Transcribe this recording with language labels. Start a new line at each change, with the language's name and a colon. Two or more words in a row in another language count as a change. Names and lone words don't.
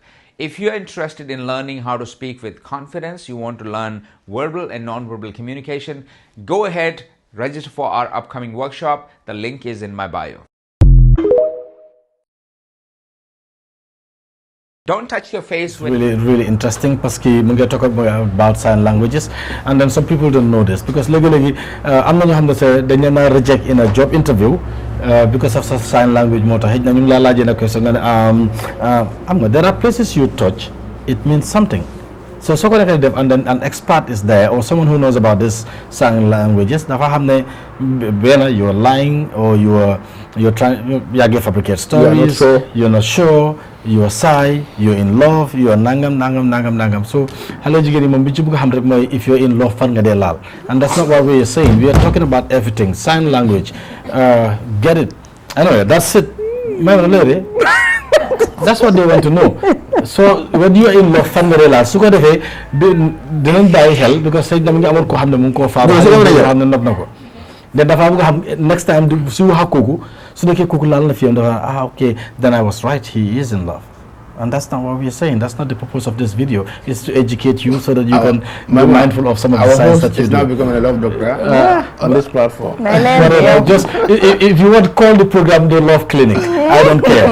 English: If you are interested in learning how to speak with confidence, you want to learn verbal and non-verbal communication, go ahead, register for our upcoming workshop. The link is in my bio. Don't touch your face with... Really interesting
French: parce que
Wolof: mu ngi
English: talk about sign languages, and then some people don't know this because
Wolof: léegi-léegi am na ñoo xam ne sax dañ leen a
English: reject in a job interview because of sign language
Wolof: moo tax xëy na ñu ngi laa laajee na question nga ne am nga
English: there are places you touch, it means something. So
Wolof: soo ko defee def
English: and then an expert is there or someone who knows about this sign languages
Wolof: dafa xam ne benn
English: you're lying or you're trying
Wolof: yaa ngi
English: fabricate stories, you're not sure, you're shy, you're in love, you're nangam.
Wolof: So xale jigéen yi moom bi ci bëgg a xam rek mooy
English: if you're in love
Wolof: fan nga dee laal,
English: and that's not what we are saying. We are talking about everything. Sign language, get it. Anyway, that's it. That's what they want to know. So when you are in love
Wolof: fan nga dee laal su ko defee dinañ bàyyi xel
English: because say
Wolof: dama ngi amoon koo xam ne mu ngi koo faa xam ne nopp na ko de dafa bëgg a xam
English: next time
Wolof: su wax ak kooku su nekkee kooku laal na fi yoon dafa
English: okay, then I was right, he is in love. And that's not what we're saying. That's not the purpose of this video. It's to educate you so that you can be mindful of some of the signs that you do. Now becoming a love doctor on this platform. Just if you want to call the program the Love Clinic, I don't care.